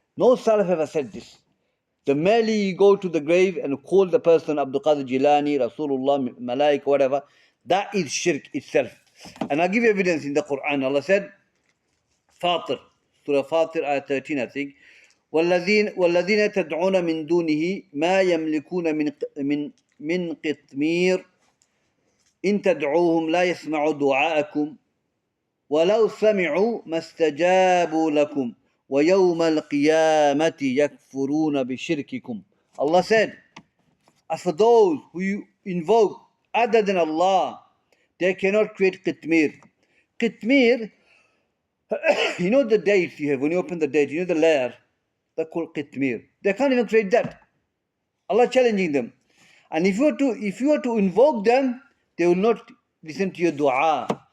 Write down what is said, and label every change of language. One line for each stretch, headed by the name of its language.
English: No Salaf ever said this. The merely you go to the grave and call the person Abdul Qadir Jilani, Rasulullah, Malaika, whatever, that is shirk itself. And I'll give you evidence in the Quran. Allah said, Fatir, Surah Fatir, ayat 13, I think.
Arabic: والذين تدعون من دونه ما يملكون من قطمير إن تدعوهم لا يسمعوا دعاءكم ولو سمعوا ما استجابوا لكم وَيَوْمَ الْقِيَامَةِ يَكْفُرُونَ بِشِرْكِكُمْ.
English: Allah said, as for those who you invoke other than Allah, they cannot create qitmir. Qitmir, you know the dates you have, when you open the date, you know the layer, they're called qitmir. They can't even create that. Allah challenging them. And if you were to invoke them, they will not listen to your dua.